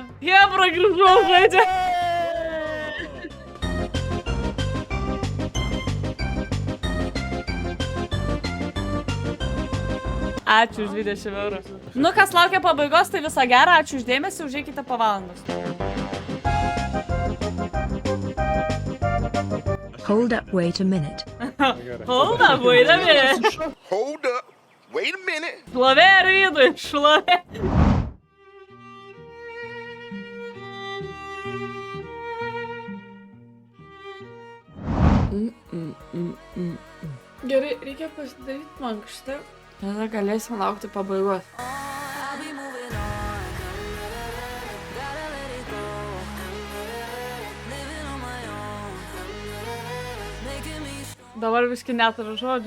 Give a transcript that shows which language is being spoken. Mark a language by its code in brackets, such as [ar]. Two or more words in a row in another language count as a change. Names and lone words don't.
[lt] Hebra grįžau žaidžia. Ačiū už 20 eurų. Kas laukia pabaigos, tai visą gerą, ačiū už dėmesį, užeikite po valandos. [en] Hold up, wait a minute. Hold up, wait a minute. Hold up. Wait a minute. [lt] Šlovė Rydui, šlovė. Gerai, reikia pasidaryti mankštą. Tada galėsim laukti pabaigos. Dabar viskai neturiu žodžių.